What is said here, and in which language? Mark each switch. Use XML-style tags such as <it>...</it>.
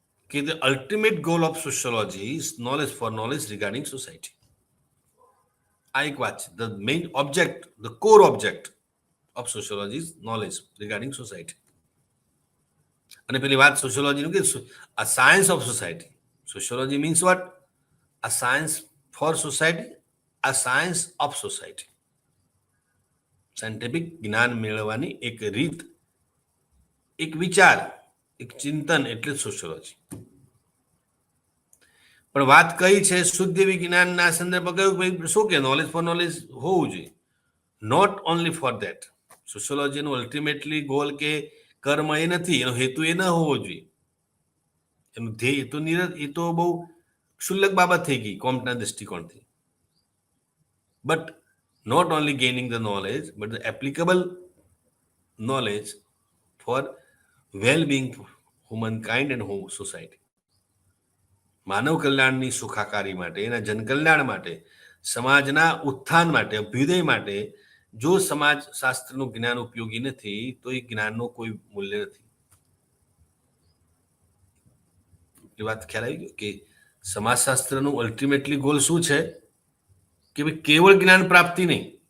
<en>કે the ultimate goal of sociology is knowledge for knowledge regarding society.</en> <gu>આ એક વાત છે.</gu> <en>The main object, the core object of sociology is knowledge regarding society.</en> <gu>અને પેલી વાત સોશિયોલોજીનું કે</gu> <en>a science of society. Sociology means what? A science for society, a science of society.</en> <gu>Scientific જ્ઞાન મેળવવાની એક રીત, એક વિચાર, એક ચિંતન એટલે સોશિયોલોજી. પણ વાત કઈ છે શુદ્ધ વિજ્ઞાનના સંદર્ભમાં કયું ભાઈ શું કે નોલેજ ફોર નોલેજ હોવું જોઈએ.</gu> <en>Not only for that.</en> <gu>સોશિયોલોજીનું ultimately goal કે કર્મ એ નથી, એનો હેતુ એ ન હોવો જોઈએ. એનું ધ્યેય તો એ તો બહુ ક્ષુલ્લક બાબત થઈ ગઈ કોમ્ટના દૃષ્ટિકોણથી.</gu> <en>But not only gaining the knowledge, but the applicable knowledge for well-being for humankind and whole society.</en> <gu>માનવ કલ્યાણની સુખાકારી માટે, એના જનકલ્યાણ માટે, સમાજના ઉત્થાન માટે, અભ્યુદય માટે જો સમાજ શાસ્ત્રનું જ્ઞાન ઉપયોગી નથી તો એ જ્ઞાનનો કોઈ મૂલ્ય નથી. એ વાત ખ્યાલ આવી ગયો કે સમાજશાસ્ત્રનું અલ્ટિમેટલી ગોલ શું છે કે ભાઈ કેવળ જ્ઞાન પ્રાપ્તિ નહીં.</gu>